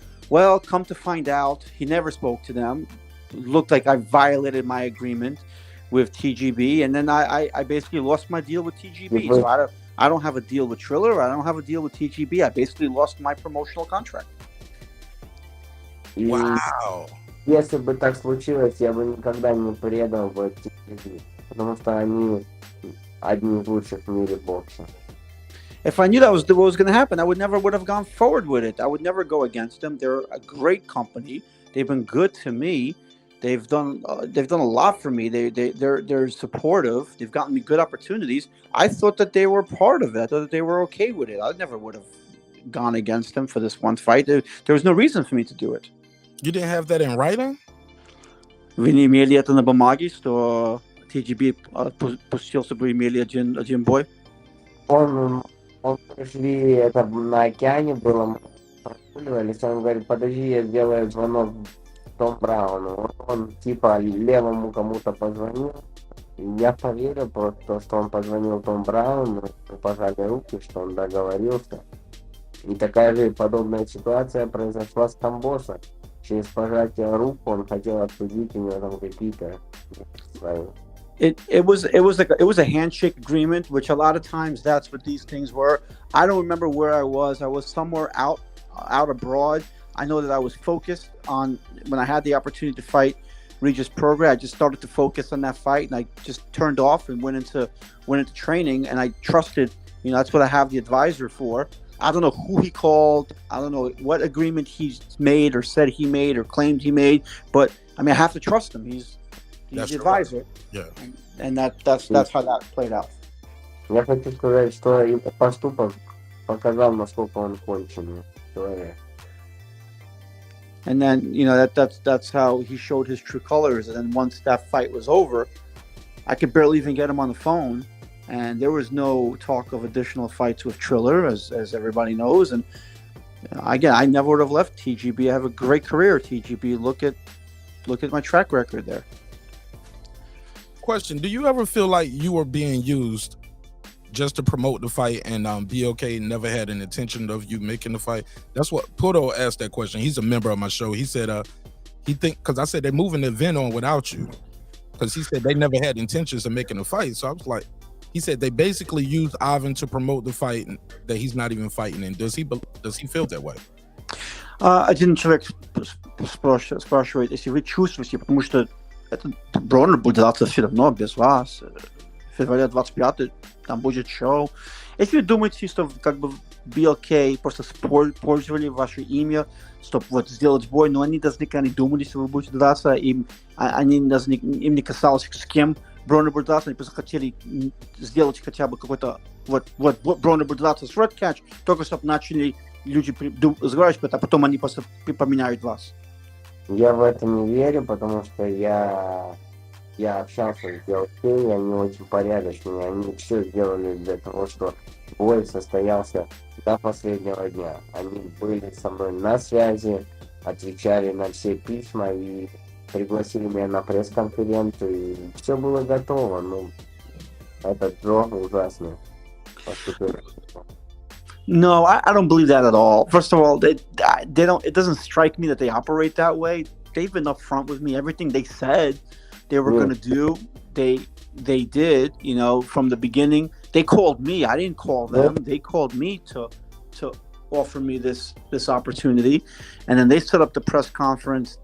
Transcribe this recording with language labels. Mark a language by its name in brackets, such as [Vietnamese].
[English] Well, come to find out, he never spoke to them. It looked like I violated my agreement with TGB, and then I basically lost my deal with TGB. So I don't have a deal with Triller. I don't have a deal with TGB. I basically lost my promotional contract. Wow. [Russian] Если бы так случилось, я бы никогда не предал бы TGB, потому что они одни из лучших в мире бокса. [English] If I knew that was what was going to happen, I would have gone forward with it. I would never go against them. They're a great company. They've been good to me. They've done a lot for me. They're supportive. They've gotten me good opportunities. I thought that they were part of it. I thought that they were okay with it. I never would have gone against them for this one fight. There was no reason for me to do it. You didn't have that in writing? [Russian] Вы не имели это на бумаге, что TGB пустил, чтобы имели один бой? Он пришли, это на океане было, мы прогуливались, он говорит, подожди, я сделаю звонок Том Брауну. Он типа левому кому-то позвонил. Я поверил просто, что он позвонил Том Брауну, мы пожали руки, что он договорился. И такая же подобная ситуация произошла с Камбоса. Через пожатие рук он хотел обсудить у него там какие-то свои. [English] It was a handshake agreement, which a lot of times that's what these things were. I don't remember where I was. I was somewhere out abroad. I know that I was focused on when I had the opportunity to fight Regis Prograis. I just started to focus on that fight, and I just turned off and went into training. And I trusted, that's what I have the advisor for. I don't know who he called. I don't know what agreement he's made or said he made or claimed he made, but I mean, I have to trust him. He's the advisor. Yeah. And that's how that played out. [Russian] Я хочу сказать, что его поступок показал, насколько он конченый человек. [English] And then, that's how he showed his true colors. And then once that fight was over, I could barely even get him on the phone. And there was no talk of additional fights with Triller, as everybody knows. And again, I never would have left TGB. I have a great career at TGB. Look at my track record there. Question: do you ever feel like you were being used just to promote the fight, and BLK never had an intention of you making the fight? That's what Puto asked that question. He's a member of my show. He said because I said they're moving the event on without you, because he said they never had intentions of making a fight. So I was like, he said they basically used Ivan to promote the fight that he's not even fighting in. Does he feel that way? [Russian] Один человек спрашивает, если вы чувствуете, потому что этот Бронер будет драться все равно без вас. Февраля 25 там будет шоу. Если вы думаете, что как бы BLK просто использовали ваше имя, чтобы вот сделать бой, но они даже никогда не думали, что вы будете драться, им не касалось, с кем Бронер будет драться, они просто хотели сделать хотя бы какой-то вот Бронер будет драться с Redkach, только чтобы начали люди разговаривают, а потом они просто поменяют вас. Я в это не верю, потому что я общался с BLK, и они очень порядочные, они все сделали для того, чтобы бой состоялся до последнего дня. Они были со мной на связи, отвечали на все письма и пригласили меня на пресс-конференцию, и все было готово. Ну, этот Джо ужасный поступил. [English] No, I don't believe that at all. First of all, they don't. It doesn't strike me that they operate that way. They've been upfront with me. Everything they said they were going to do, they did. You know, from the beginning, they called me. I didn't call them. They called me to offer me this opportunity, and then they set up the press conference.